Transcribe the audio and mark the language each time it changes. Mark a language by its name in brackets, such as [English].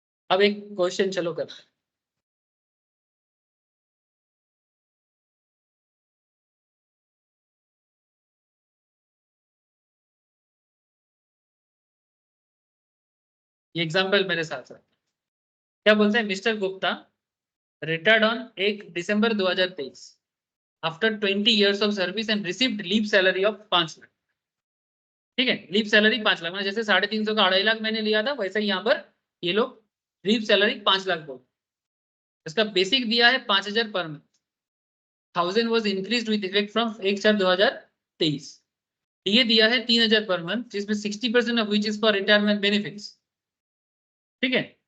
[Hindi] अब एक क्वेश्चन चलो कर, ये एग्जाम्पल मेरे साथ है। क्या बोलते हैं? [English] Mr Gupta retired on 1 December 2023 after 20 years of service and received leave salary of 5 lakh. [Hindi] ठीक है। लीव सैलरी 5 लाख, जैसे 350 का 2.5 लाख मैंने लिया था, वैसे यहाँ पर ये लोग लीव सैलरी 5 लाख बोल। इसका बेसिक दिया है 5,000 per month. [English] 1000 was increase with effect from 1/4/2023। [Hindi] ये दिया है 3,000 पर मंथ, जिसमें 60% [English] Of which is for retirement benefits. [Hindi] ठीक है।